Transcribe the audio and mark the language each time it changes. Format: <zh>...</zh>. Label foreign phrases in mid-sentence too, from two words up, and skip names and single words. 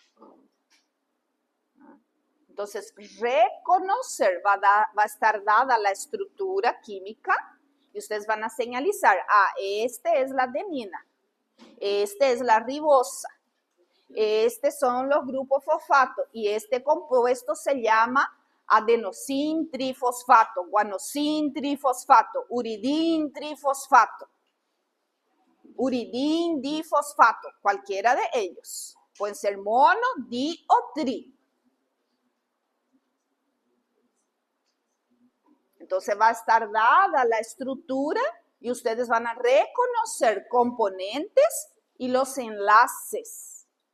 <es>Entonces, reconocer va a estar dada la estructura química y ustedes van a señalizar, este es la adenina, este es la ribosa, estos son los grupos fosfato y este compuesto se llama adenosin trifosfato, guanosin trifosfato, uridin trifosfato, uridin difosfato, cualquiera de ellos. Pueden ser mono, di o tri. Entonces va a estar dada la estructura y ustedes van a reconocer componentes y los enlaces.</es>